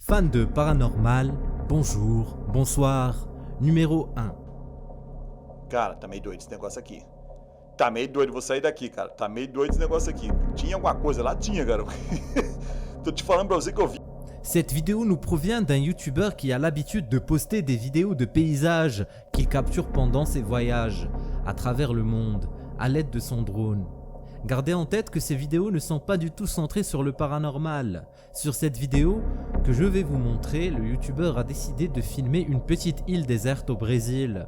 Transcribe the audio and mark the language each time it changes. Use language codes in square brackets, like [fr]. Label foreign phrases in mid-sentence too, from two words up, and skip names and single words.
[fr] Fans de paranormal, bonjour, bonsoir. Numéro 1. [pt] Cara, tá meio doido esse negócio aqui. Tá meio doido, vou sair daqui, cara. Tá meio doido esse negócio aqui. Tinha alguma coisa lá? Tinha, cara. Tô te falando pra você que eu vi. [fr] Cette vidéo nous provient d'un youtubeur qui a l'habitude de poster des vidéos de paysages qu'il capture pendant ses voyages à travers le monde à l'aide de son drone. Gardez en tête que ces vidéos ne sont pas du tout centrées sur le paranormal. Sur cette vidéo que je vais vous montrer, le youtubeur a décidé de filmer une petite île déserte au Brésil.